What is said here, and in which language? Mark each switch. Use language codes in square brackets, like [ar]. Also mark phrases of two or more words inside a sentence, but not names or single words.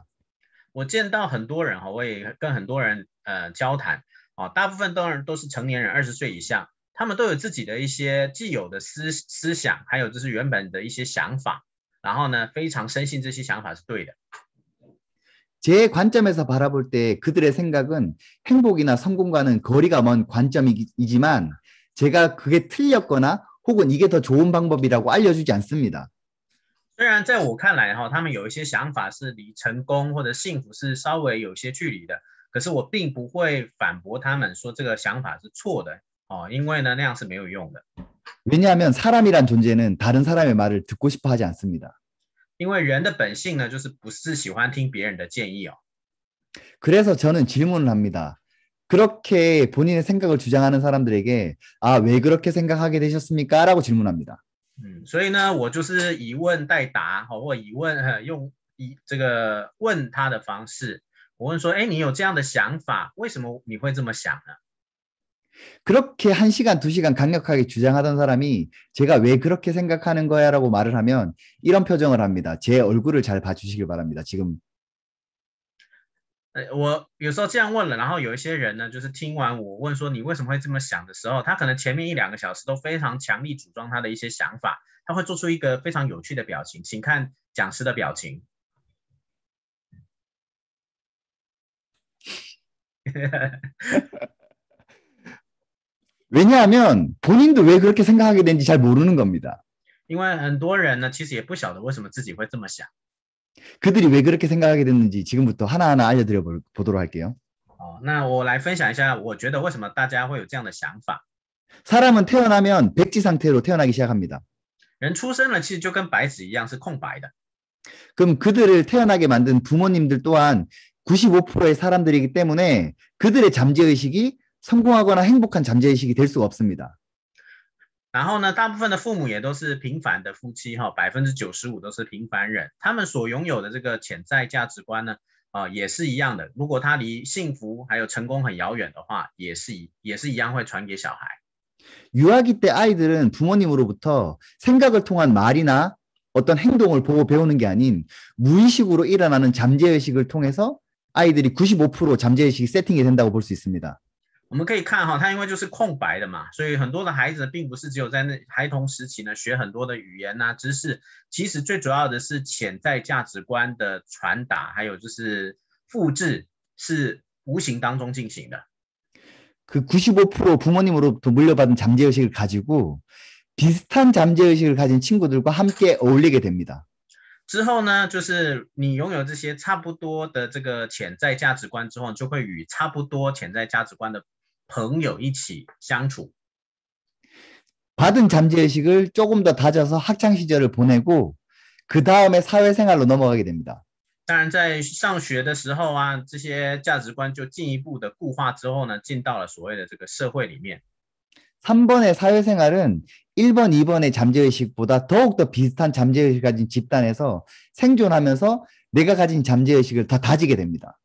[zh] 我见到很多人我也跟很多人交谈大部分都是成年人20岁以上，他们都有自己的一些既有的思想，还有就是原本的一些想法，然后呢非常深信这些想法是对的。 [ko] 제 관점에서 바라볼 때 그들의 생각은 행복이나 성공과는 거리가 먼 관점이지만 제가 그게 틀렸거나 혹은 이게 더 좋은 방법이라고 알려주지 않습니다. [zh] 虽然在我看来他们有一些想法是离成功或者幸福是稍微有些距离的，可是我并不会反驳他们说这个想法是错的因为呢那样是没有用的。 [ko] 왜냐하면 사람이란 존재는 다른 사람의 말을 듣고 싶어 하지 않습니다. [zh] 因为人的本性呢，就是不是喜欢听别人的建议 [ko] 그래서 저는 질문을 합니다. 그렇게 본인의 생각을 주장하는 사람들에게 왜 그렇게 생각하게 되셨습니까? 라고 질문합니다. [zh] 所以呢，我就是以问代答，或以问用这个问他的方式，我问说，哎，你有这样的想法，为什么你会这么想呢？ [ko] 그렇게 1시간, 2시간 강력하게 주장하던 사람이 제가 왜 그렇게 생각하는 거야 라고 말을 하면 이런 표정을 합니다. 제 얼굴을 잘 봐주시길 바랍니다. 지금 [zh] 我有时候这样问了，然后有一些人呢，就是听完我问说你为什么会这么想的时候，他可能前面1-2个小时都非常强力主张他的一些想法，他会做出一个非常有趣的表情，请看讲师的表情。 [ko] 왜냐하면 본인도 왜 그렇게 생각하게 되는지 잘 모르는 겁니다. [zh] 因为很多人呢，其实也不晓得为什么自己会这么想。 [ko] 그들이 왜 그렇게 생각하게 됐는지 지금부터 하나하나 알려드려 보도록 할게요. [zh] 那我来分享一下，我觉得为什么大家会有这样的想法。 [ko] 사람은 태어나면 백지 상태로 태어나기 시작합니다. [zh] 人出生了，其实就跟白纸一样是空白的。 [ko] 그럼 그들을 태어나게 만든 부모님들 또한 95%의 사람들이기 때문에 그들의 잠재의식이 성공하거나 행복한 잠재의식이 될 수가 없습니다. [zh] 然后呢，大部分的父母也都是平凡的夫妻，95%都是平凡人，他们所拥有的这个潜在价值观呢，也是一样的。如果他离幸福还有成功很遥远的话，也是一样会传给小孩。 [ko] 유아기 때 아이들은 부모님으로부터 생각을 통한 말이나 어떤 행동을 보고 배우는 게 아닌 무의식으로 일어나는 잠재의식을 통해서 아이들이 95% 잠재의식이 세팅이 된다고 볼 수 있습니다. [zh] 我们可以看它因为就是空白的嘛，所以很多的孩子并不是只有在那孩童时期呢学很多的语言啊知识，其实最主要的是潜在价值观的传达，还有就是复制是无形当中进行的。 [ko] 그 95% 부모님으로부터 물려받은 잠재의식을 가지고 비슷한 잠재의식을 가진 친구들과 함께 어울리게 됩니다. [zh] 之后呢，就是你拥有这些差不多的这个潜在价值观之后，就会与差不多潜在价值观的朋友一起相处。 [ko] 받은 잠재의식을 조금 더 다져서 학창 시절을 보내고 그 다음에 사회생활로 넘어가게 됩니다. [zh] 当然，在上学的时候啊，这些价值观就进一步的固化之后呢，进到了所谓的这个社会里面。 [ko] 3번의 사회생활은 1번, 2번의 잠재의식보다 더욱더 비슷한 잠재의식을 가진 집단에서 생존하면서 내가 가진 잠재의식을 더 다지게 됩니다.